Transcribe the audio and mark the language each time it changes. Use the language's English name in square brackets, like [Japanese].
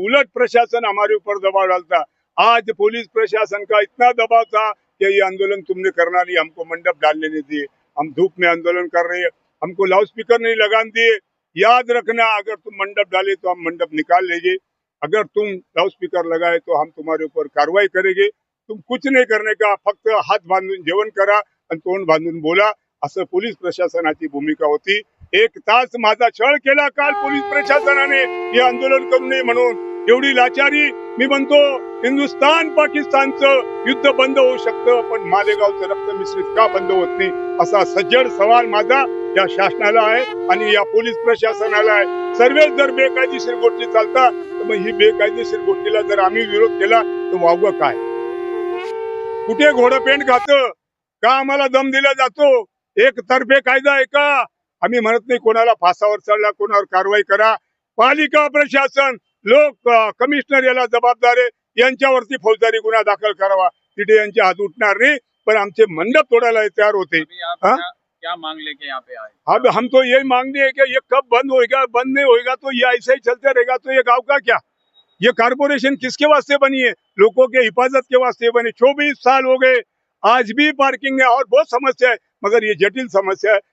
[Hindi] उलट प्रशासन हमारे ऊपर दबाव डालता. आज पुलिस प्रशासन का इतना दबाव था कि ये आंदोलन तुमने करना नहीं, हमको मंडप डालने नहीं दिए. हम धूप में आंदोलन कर रहे हैं, हमको लाउड स्पीकर नहीं लगाने दिए. याद रखना, अगर तुम मंडप डाले तो हम मंडप निकाल लेंगे. अगर तुम लाउड स्पीकर लगाए तो हम तुम्हारे ऊपर कार्रवाई करेंगे. तुम कुछ नहीं करने का, [Marathi] फक्त हात बांधून जेवण करा आणि तोंड बांधून बोला, असं पोलीस प्रशासनाची भूमिका होती. 1 तास माझा छळ केला काल पोलीस प्रशासनाने हे आंदोलन करू नये म्हणून. एवढी लाचारी. मी म्हणतो, हिंदुस्थान पाकिस्तानचं युद्ध बंद होऊ शकतं, पण मालेगावचं रक्त मिश्रित का बंद होत नाही, असा सज्जड सवाल माझा या शासनाला आहे आणि या पोलीस प्रशासनाला आहे. सर्वच जर बेकायदेशीर गोष्टी चालतात तर मग ही बेकायदेशीर गोष्टीला जर आम्ही विरोध केला तर वावगं काय? कुठे घोडपेंड खातं का? आम्हाला दम दिला जातो. एक तर्फे कायदा आहे का? आम्ही म्हणत नाही कोणाला फासावर चढला, कोणावर कारवाई करा. पालिका प्रशासन, लोक, कमिशनर याला जबाबदार आहे. यांच्यावरती फौजदारी गुन्हा दाखल करावा. तिथे यांचे हात उठणार नाही. पण आमचे मंडप तोडायला तयार होते. [Hindi] क्या मांग लेके यहाँ पे आए? अब हम तो यही मांगने है कि ये कब बंद होएगा? बंद नहीं होएगा तो ये ऐसे ही चलते रहेगा तो ये गांव का क्या? ये कारपोरेशन किसके वास्ते बनी है? लोगों के हिफाजत के वास्ते बनी. 24 साल हो गए, आज भी पार्किंग है और बहुत समस्या है, मगर ये जटिल समस्या है.